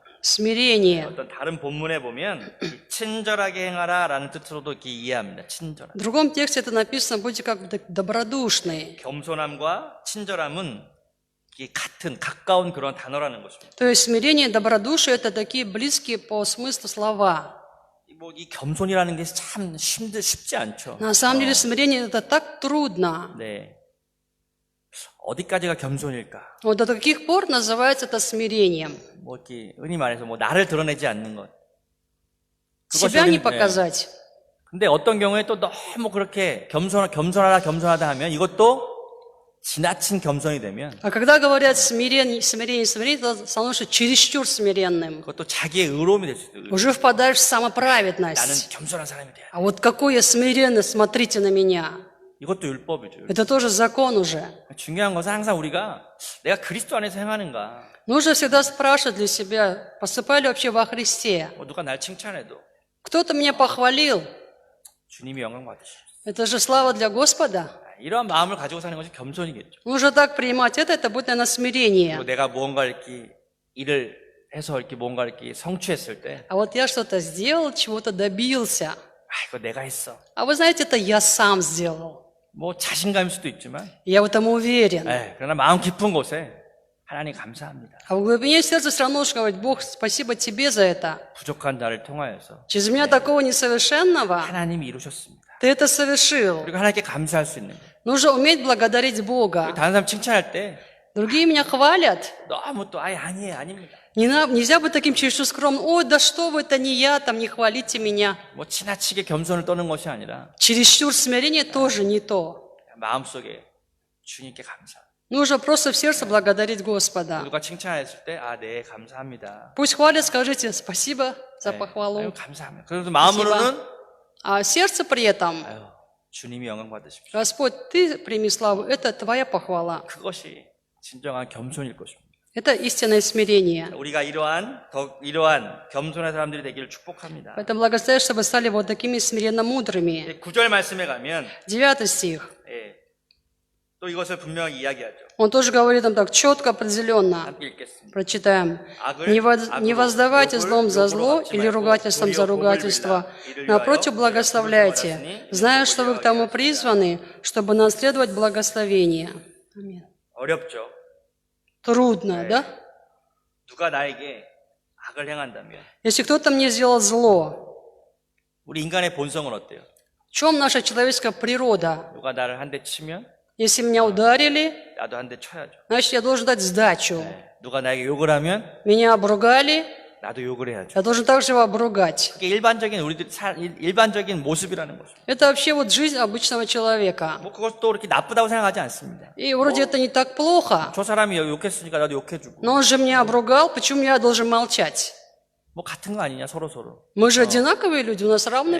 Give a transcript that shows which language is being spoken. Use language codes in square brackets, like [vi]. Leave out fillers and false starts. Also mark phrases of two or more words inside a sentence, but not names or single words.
[ru] Смирение. [ko] 어떤 다른 본문에 보면 이 친절하게 행하라라는 뜻으로도 이렇게 이해합니다. 친절한. [ru] В другом тексте это написано: будьте как добродушные. [ko] 겸손함과 친절함은 이게 같은 가까운 그런 단어라는 것입니다. [ru] То есть смирение и добродушие — это такие близкие по смыслу слова. [ko] 뭐 이 겸손이라는 게 참 쉽지 않죠. [ru] На самом деле смирение — это так трудно. [ko] 네. 어디까지가 겸손일까? [ru] Вот до каких пор называется это смирением? [ko] 뭐 이렇게 흔히 말해서 뭐 나를 드러내지 않는 것. [ru] Себя не [ko] 네. [ru] показать. [ko] 근데 어떤 경우에 또 너무 그렇게 겸손하다 하면 이것도 지나친 겸손이 되면 [ru] А когда говорят смирение, то становишься чересчур смиренным. [ko] 그것도 자기의 의로움이 될 수도 있고 [ru] Уже впадаешь в [ko] 나는 [ru] самоправедность. [ko] 겸손한 사람이 돼야 돼. [ru] А вот какой я смиренный, смотрите на меня. [ko] 이것도 율법이죠. [ru] Это тоже закон уже. [ko] 중요한 것은 항상 우리가 내가 그리스도 안에서 행하는가. [ru] Нужно всегда спрашивать для себя: поступаю ли вообще во Христе? [ko] 뭐 누가 날 칭찬해도 [ru] Кто-то меня похвалил. [ko] 주님이 영광 받으시죠. [ru] Это же слава для Господа. [ko] 이러한 마음을 가지고 사는 것이 겸손이겠죠. [ru] Нужно так принимать это будет, наверное, смирение. [ko] 그리고 내가 무언가 이렇게 일을 해서 이렇게 뭔가 이렇게 성취했을 때, [ru] А вот я что-то сделал, чего-то добился. [ko] 이거 내가 했어. [ru] А вы знаете, это я сам сделал. [ko] 뭐 자신감일 수도 있지만, [ru] Я в этом уверен. [ko] 그러나 마음 깊은 곳에 하나님 감사합니다. [ru] А в глубине сердца все равно нужно говорить: Бог, спасибо тебе за это. [ko] 부족한 나를 통하여서 [ru] Через меня такого несовершенного [ko] 하나님이 이루셨습니다. [ru] ты это совершил. [ko] 그리고 하나님께 감사할 수 있는. [ru] Нужно уметь благодарить Бога. [ko] 다른 사람 칭찬할 때 [ru] Другие меня хвалят. [ko] 너무 또 아니에요, 아닙니다. [ru] Нельзя быть таким чересчур скромным. Ой, да что вы, это не я, там не хвалите меня. [ko] 뭐 지나치게 겸손을 떠는 것이 아니라 [ru] Чересчур смирение тоже не то. [ko] 마음속에 주님께 감사. [ru] Нужно просто в сердце благодарить Господа. [ko] 누가 칭찬했을 때, 네, 감사합니다. [ru] Пусть хвалят, скажите спасибо за [ko] 아유, [ru] похвалу. [ko] 감사합니다. 그래서 마음으로는 [ru] А сердце при этом: [ko] 주님이 영광 받으십시오. [ru] Господь, ты прими славу, это твоя похвала. [ko] 그것이 진정한 겸손일 것입니다. [ru] Это истинное смирение. [ko] 우리가 이러한 겸손한 사람들이 되기를 축복합니다. [ru] Поэтому благословляю, чтобы стали вот такими смиренно мудрыми. [ko] 9절 말씀에 가면 [ru] 9 стих. [ko] 또 이것을 분명히 이야기하죠. [ru] Он тоже говорит там так четко, определенно. [ko] 함께 읽겠습니다. [ru] Прочитаем. Не воздавайте злом за зло или ругательством за ругательство. Напротив, благословляйте, зная, что вы к тому призваны, чтобы наследовать благословение. Аминь. [ko] 어렵죠. [ru] Трудно, да? [ko] 누가 나에게 악을 행한다면 [ru] Если кто-то мне сделал зло, [ko] 우리 인간의 본성은 어때요? [ru] в чем наша человеческая природа? [ko] 누가 나를 한 대 치면 [ru] Если меня ударили, [ko] 나도 한 대 쳐야죠. [ru] значит, я должен дать сдачу. [ko] 누가 나에게 욕을 하면 [ru] Меня обругали, [ko] 나도 욕을 해야죠. [ru] я должен также его обругать. [ko] 그게 일반적인 모습이라는 거죠. [ru] Это вообще вот жизнь обычного человека. [ko] 뭐 그것도 그렇게 나쁘다고 생각하지 않습니다. [ru] И вроде это не так плохо, [ko] 저 사람이 욕했으니까 나도 욕해주고. [ru] но он же меня обругал, почему я должен молчать? [ko] 뭐 같은 거 아니냐 서로. [ru] Мы же одинаковые люди, у нас равные